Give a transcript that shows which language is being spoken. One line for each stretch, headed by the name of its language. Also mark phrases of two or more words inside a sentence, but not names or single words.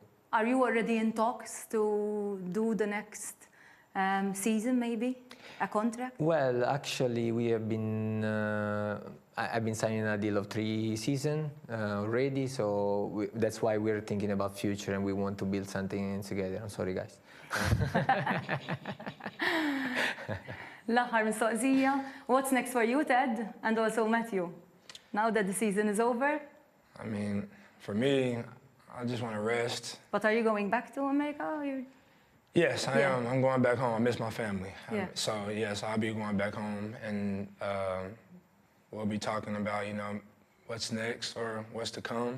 English: Are you already in talks to do the next season, maybe a contract? Well, actually, we have been. I've been signing a deal of 3 seasons already, so that's why we're thinking about future and we want to build something together. I'm sorry, guys.
Maltese: L-aħħar mistoqsija.
English: What's next for you, Ted, and also Matthew? Now that the season is over? I mean, for me, I just want to rest. But are you going back to America? Yes, I am. I'm going back home. I miss my family. Yeah. So, yes, I'll be going back home, and we'll be talking about, what's next or what's to come.